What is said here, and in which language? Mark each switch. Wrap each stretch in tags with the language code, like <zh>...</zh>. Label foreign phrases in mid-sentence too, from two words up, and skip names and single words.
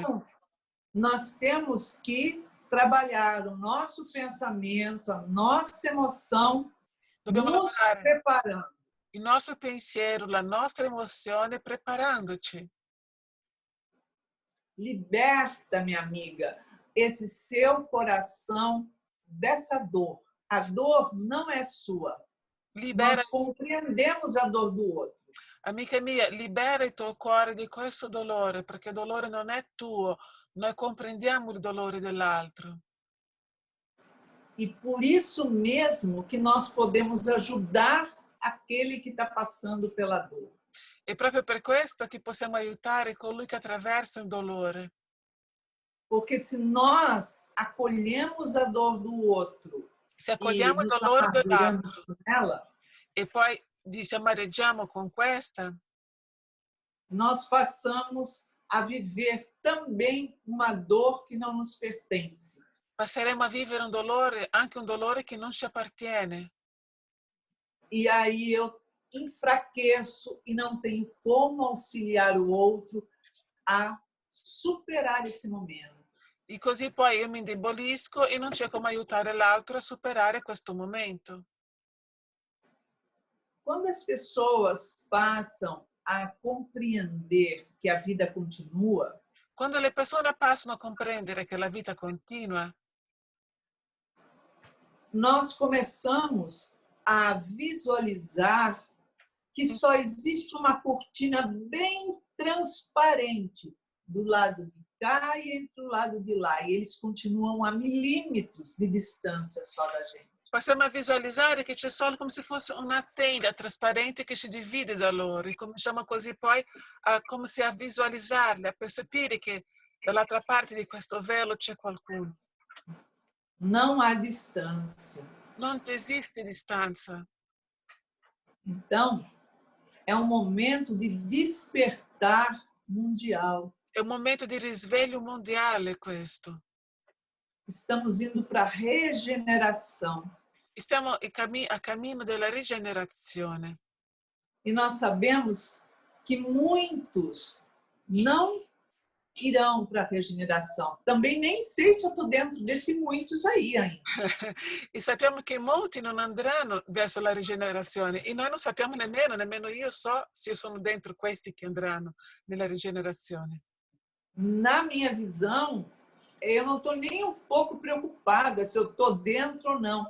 <pt>Então, nós temos que trabalhar o nosso pensamento, a nossa emoção,</pt> <it>Dobbiamo</it> <pt>nos</pt> <it>lavorare</it> <pt>preparando.</pt> <it>il nostro pensiero, la nostra emozione, preparandoci.</it> <pt>Liberta, minha amiga, esse seu coração dessa dor. A dor não é sua.</pt> <it>Libera,</it> <pt>Nós compreendemos a dor do outro.</pt> <it>amica mia, libera il tuo cuore di questo dolore, perché il dolore non è tuo. Noi comprendiamo il dolore dell'altro.</it> <pt>E por isso mesmo que nós podemos ajudar aquele que está passando pela dor.</pt> <it>E proprio per questo che possiamo aiutare colui che attraversa il dolore.</it> <pt>Porque se nós acolhemos a dor do outro</pt> <it>Se</it> <pt>e</pt> <it>accogliamo il</it> <pt>nos</pt> <it>dolore</it> <pt>amarguramos</pt> <it>dell'altro</it> <pt>com ela,</pt> <it>e poi ci amareggiamo con questa,</it> <pt>nós passamos a viver também uma dor que não nos pertence.</pt> <it>passeremo a vivere un dolore, anche un dolore che non ci appartiene.</it> <pt>E aí eu enfraqueço e não tenho como auxiliar o outro a superar esse momento.</pt> <it>E così poi io mi indebolisco e non c'è come aiutare l'altro a superare questo momento.</it> <pt>Quando as pessoas passam a compreender que a vida continua,</pt> <it>Quando le persone passano a comprendere che la vita continua,</it> <pt>nós começamos a visualizar que só existe uma cortina bem transparente do lado de cá e entre o lado de lá. E eles continuam a milímetros de distância só da gente.</pt> <it>passiamo a visualizzare che c'è solo come se fosse una tenda trasparente che ci divide da loro e cominciamo così poi come se a visualizzarli, a percepire che dall'altra parte di questo velo c'è qualcuno.</it> <pt>Não há distância.</pt> <it>Non esiste distanza.</it> <pt>Então, é um momento de despertar mundial.</pt> <it>È un momento di risveglio mondiale questo.</it> <pt>Estamos indo para a regeneração.</pt> <it>Stiamo a cammino della rigenerazione.</it> <pt>E nós sabemos que muitos não irão para a regeneração. Também nem sei se eu estou dentro desse muitos aí ainda.</pt> <it>E sappiamo che molti non andranno verso la rigenerazione e noi non sappiamo nemmeno io so se io sono dentro questi che andranno nella rigenerazione.</it> <pt>Na minha visão, eu não estou nem um pouco preocupada se eu estou dentro ou não.</pt>